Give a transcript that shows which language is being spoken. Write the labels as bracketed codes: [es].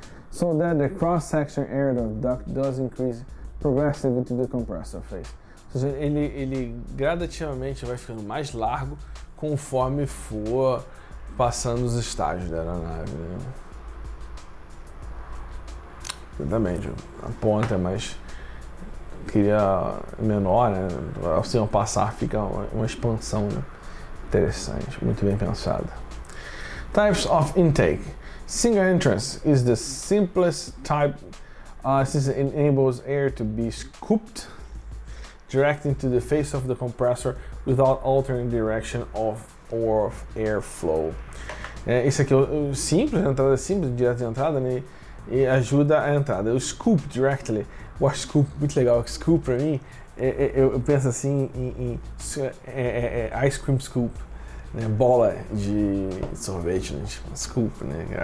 [en] So that the cross-section area of the duct does increase progressively to the compressor phase. [pt] Ou seja, ele gradativamente vai ficando mais largo conforme for passando os estágios da aeronave, né? Exatamente, a ponta é mais menor, né? Assim, ao passar fica uma expansão, né? Interessante, muito bem pensada. [en] Types of intake. Single entrance is the simplest type, since it enables air to be scooped direct into the face of the compressor without altering direction of airflow. [pt] Isso aqui é o simples, a entrada simples, direto de entrada, né? E ajuda a entrada. O [en] scoop directly, [pt] eu acho scoop muito legal. Scoop pra mim, eu penso assim em [en] ice cream scoop, [pt] né? Bola de sorvete, né? Tipo, scoop, né?